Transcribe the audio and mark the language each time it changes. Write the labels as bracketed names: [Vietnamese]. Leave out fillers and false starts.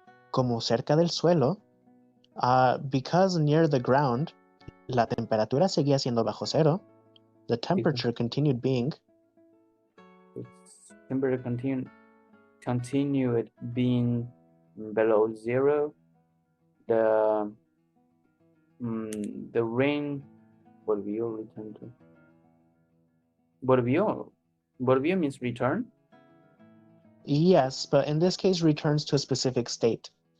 [Spanish] Como cerca del suelo, [English] because near the ground, [Spanish] la temperatura seguía siendo bajo cero. [English] The temperature continued being. Its temperature continued being below zero. The rain volvió return to. Volvió means return. Yes, but in this case returns to a specific state.